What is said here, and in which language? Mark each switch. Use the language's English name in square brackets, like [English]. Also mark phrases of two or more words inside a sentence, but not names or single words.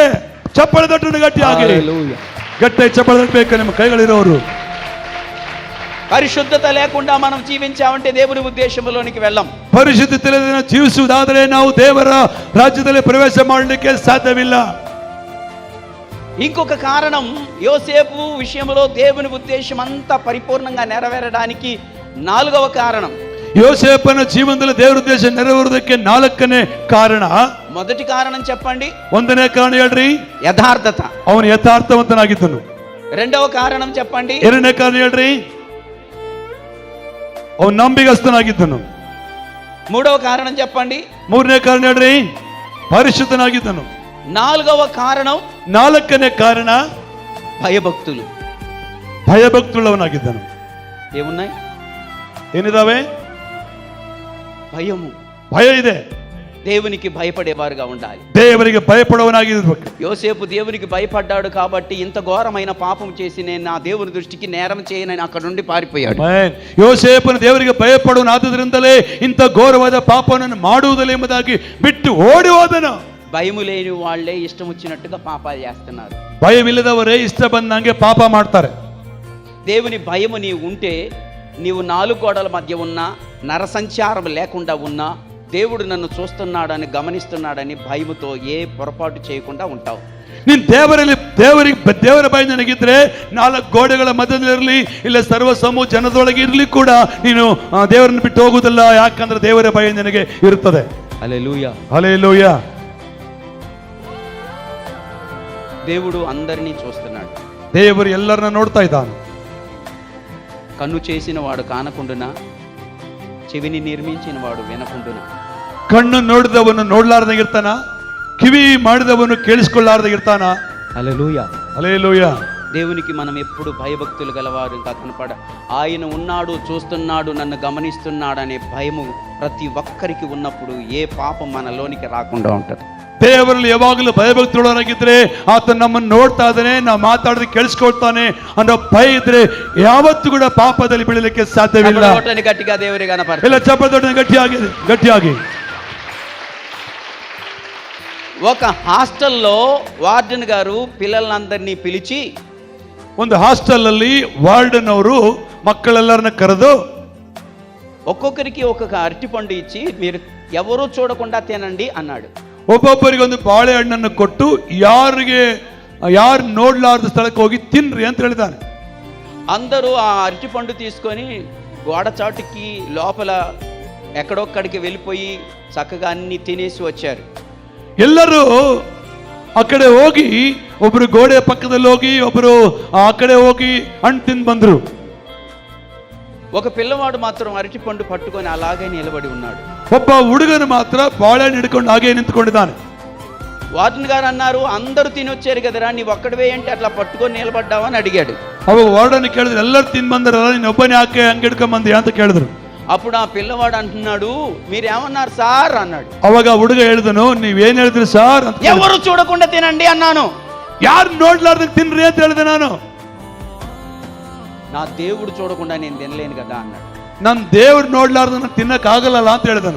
[Kannada] ಚಪ್ಪಳ ತಟ್ಟನ್ನು ಗಟ್ಟಿಯಾಗಿ ಗಟ್ಟಿ ಚಪ್ಪಳ ತಟ್ಟಬೇಕು ನಿಮ್ಮ ಕೈಗಳಿರೋರು. [Telugu] పరిశుద్ధత లేకుండా మనం జీవించామంటే దేవుని ఉద్దేశంలోనికి వెళ్ళం. [Kannada] ಪರಿಶುದ್ಧತೆ ಇಲ್ಲದೆ ಜೀವಿಸುವುದಾದರೆ ನಾವು ದೇವರ ರಾಜ್ಯದಲ್ಲಿ ಪ್ರವೇಶ ಮಾಡಲಿಕ್ಕೆ ಸಾಧ್ಯವಿಲ್ಲ. [Telugu] ఇంకొక కారణం, యోసేపు విషయంలో దేవుని ఉద్దేశం అంతా పరిపూర్ణంగా నెరవేరడానికి 4వ కారణం. [Kannada] ಯೋಸೇಫನ ಜೀವನದಲ್ಲಿ ದೇವರ ಉದ್ದೇಶ ನೆರವೇರುವುದಕ್ಕೆ 4ನೇ ಕಾರಣ. [Telugu] మొదటి కారణం చెప్పండి. [Kannada] 1ನೇ ಕಾರಣ ಹೇಳ್ರಿ, [Telugu] యథార్థత. [Kannada] ಅವನು ಯಥಾರ್ಥವಂತನಾಗಿದ್ದನು. [Telugu] 2వ కారణం చెప్పండి. [Kannada] 2ನೇ ಕಾರಣ ಹೇಳ್ರಿ, ಅವನು ನಂಬಿಗಸ್ತನಾಗಿದ್ದನು. [Telugu] 3వ కారణం చెప్పండి. [Kannada] 3ನೇ ಕಾರಣ ಹೇಳ್ರಿ, ಪರಿಶುದ್ಧನಾಗಿದ್ದನು. [Telugu] 4వ కారణం, [Kannada] 4ನೇ ಕಾರಣ, [Telugu] భయభక్తులు. [Kannada] ಭಯಭಕ್తుಳ್ಳವನಾಗಿದ್ದನು. [Telugu] ఏమున్నాయి? [Kannada] ಏನಿದಾವೆ? [Telugu] భయము, [Kannada] ಭಯ ಇದೆ. [Telugu] దేవునికి భయపడేవారుగా ఉండాలి. [Kannada] ದೇವರಿಗೆ ಭಯಪಡುವವನಾಗಿರಬೇಕು. [Telugu] యోసేపు దేవునికి భయపడ్డాడు కాబట్టి ఇంత ఘోరమైన పాపం చేసి నేను నా దేవుని దృష్టికి నేరం చేయనని అక్కడ నుండి పారిపోయాడు. [Kannada] ಯೋಸೇಫನು ದೇವರಿಗೆ ಭಯಪಡುವನಾದುದರಿಂದಲೇ ಇಂಥ ಘೋರವಾದ ಪಾಪವನ್ನು ಮಾಡುವುದಿಲ್ಲ ಎಂಬುದಾಗಿ ಬಿಟ್ಟು ಓಡಿ ಹೋದನು. [Telugu] భయము లేని వాళ్లే ఇష్టం వచ్చినట్టుగా పాపాలు చేస్తున్నారు. [Kannada] ಭಯವಿಲ್ಲದವರೇ ಇಷ್ಟ ಬಂದಂಗೆ ಪಾಪ ಮಾಡ್ತಾರೆ. [Telugu] దేవుని భయము నీవు ఉంటే, నీవు 4 గోడల మధ్య ఉన్నా, నరసంచారం లేకుండా ఉన్నా, దేవుడు నన్ను చూస్తున్నాడని గమనిస్తున్నాడని భయముతో ఏ పొరపాటు చేయకుండా ఉంటావు. [Kannada] ನೀನು ದೇವರ ಭಯ ನನಗಿದ್ರೆ 4 ಗೋಡೆಗಳ ಮಧ್ಯದಲ್ಲಿರಲಿ ಇಲ್ಲ ಸರ್ವ ಸಮೂಹ ಜನದೊಳಗೆ ಇರಲಿ ಕೂಡ ನೀನು ದೇವರನ್ನು ಬಿಟ್ಟು ಹೋಗುವುದಿಲ್ಲ. ಯಾಕಂದ್ರೆ ದೇವರ ಭಯ ನನಗೆ ಇರುತ್ತದೆ. [Telugu] హల్లెలూయా, హల్లెలూయా. దేవుడు అందరినీ చూస్తున్నాడు. [Kannada] ದೇವರು ಎಲ್ಲರನ್ನ ನೋಡ್ತಾ ಇದ್ದಾನೆ. [Telugu] కన్ను చేసిన వాడు కానకుండునా, చెవిని నిర్మించిన వాడు వినకుండునా. [Kannada] ಕಣ್ಣು ನೋಡಿದವನು ನೋಡ್ಲಾರ್ದಂಗಿರ್ತಾನ, ಕಿವಿ ಮಾಡಿದವನು ಕೇಳಿಸಿಕೊಳ್ಳಾರದೆ ಇರ್ತಾನ? [Telugu] హల్లెలూయా. హల్లెలూయా. దేవునికి మనం ఎప్పుడు భయభక్తులు గలవారు ఇంకా కనపడ, ఆయన ఉన్నాడు, చూస్తున్నాడు, నన్ను గమనిస్తున్నాడు అనే భయము ప్రతి ఒక్కరికి ఉన్నప్పుడు ఏ పాపం మనలోనికి రాకుండా ఉంటుంది. [Kannada] ದೇವರಲ್ಲಿ ಯಾವಾಗಲೂ ಭಯಭಕ್ತಿಯೊಳಗಿದ್ರೆ ಆತ ನಮ್ಮನ್ನು ನೋಡ್ತಾ ಇದ್ದಾನೆ, ನಾವು ಮಾತಾಡೋದು ಕೇಳಿಸ್ಕೊಳ್ತಾನೆ ಅನ್ನೋ ಭಯ ಇದ್ರೆ ಯಾವತ್ತೂ ಕೂಡ ಪಾಪದಲ್ಲಿ ಬೀಳಲಿಕ್ಕೆ ಸಾಧ್ಯವಿಲ್ಲ. [Telugu] గట్టిగా దేవుని కనపడ [Kannada] ಇಲ್ಲ ಚಪ್ಪಲಿ ಗಟ್ಟಿಯಾಗಿ. [Telugu] ఒక హాస్టల్లో వార్డెన్ గారు పిల్లలందరినీ పిలిచి, [Kannada] ಒಂದು ಹಾಸ್ಟೆಲ್ ಅಲ್ಲಿ ವಾರ್ಡನ್ ಅವರು ಮಕ್ಕಳೆಲ್ಲರನ್ನ ಕರೆದು [Telugu] ఒక్కొక్కరికి ఒక్కొక్క అరటిపండు ఇచ్చి మీరు ఎవరూ చూడకుండా తినండి అన్నాడు. [Kannada] ಒಬ್ಬೊಬ್ಬರಿಗೆ ಒಂದು ಬಾಳೆಹಣ್ಣನ್ನು ಕೊಟ್ಟು ಯಾರು ನೋಡ್ಲಾರ್ದ ಸ್ಥಳಕ್ಕೆ ಹೋಗಿ ತಿನ್ರಿ ಅಂತ ಹೇಳಿದಾನೆ. [Telugu] అందరూ ఆ అరటిపండు తీసుకొని గోడ చాటుకి లోపల ఎక్కడొక్కడికి వెళ్ళిపోయి చక్కగా అన్ని తినేసి వచ్చారు. [Kannada] ಎಲ್ಲರೂ ಆ ಕಡೆ ಹೋಗಿ, ಒಬ್ರು ಗೋಡೆ ಪಕ್ಕದಲ್ಲಿ ಹೋಗಿ, ಒಬ್ರು ಆ ಕಡೆ ಹೋಗಿ ಹಣ್ಣು ತಿಂದು ಬಂದ್ರು. [Telugu] ఒక పిల్లవాడు మాత్రం అరటిపండు పట్టుకొని అలాగే నిలబడి ఉన్నాడు. [Kannada] ಒಬ್ಬ ಹುಡುಗನು ಮಾತ್ರ ಬಾಳೆಹಣ್ಣು ಹಿಡ್ಕೊಂಡು ಹಾಗೆ ನಿಂತ್ಕೊಂಡಿದ್ದಾನೆ. [Telugu] వార్డెన్ గారు అన్నారు, అందరూ తినొచ్చారు కదరా, నీవు ఒక్కడివే అంటే అట్లా పట్టుకొని నిలబడ్డావా అని అడిగాడు. [Kannada] ಅವಾಗ ವಾರ್ಡನ್ ಕೇಳಿದ್ರು, ಎಲ್ಲರೂ ತಿಂದು ಬಂದ್ರಲ್ಲ, ನೀನು ಒಬ್ಬನೇ ಯಾಕೆ ಹಂಗೆ ಹಿಡ್ಕೊಂಡ್ ಬಂದಿ ಅಂತ ಕೇಳಿದ್ರು. [Telugu] అప్పుడు ఆ పిల్లవాడు అంటున్నాడు, మీరేమన్నారు సార్ అన్నాడు. [Kannada] ಅವಾಗ ಹುಡುಗ ಹೇಳಿದನು, ನೀವೇನ್ ಹೇಳಿದ್ರಿ ಸಾರ್ ಅಂತ. [Telugu] ఎవరు చూడకుండా తినండి అన్నాను. [Kannada] ಯಾರು ನೋಡ್ಲಾರ್ದಂಗೆ ತಿನ್ರಿ ಅಂತ ಹೇಳಿದೆ ನಾನು. [Telugu] నా దేవుడు చూడకుండా నేను తినలేను కదా అన్నాడు. [Kannada] ನನ್ನ ದೇವ್ರು ನೋಡ್ಲಾರ್ದ ತಿನ್ನಕ್ ಆಗಲ್ಲ ಅಂತ ಹೇಳಿದನು.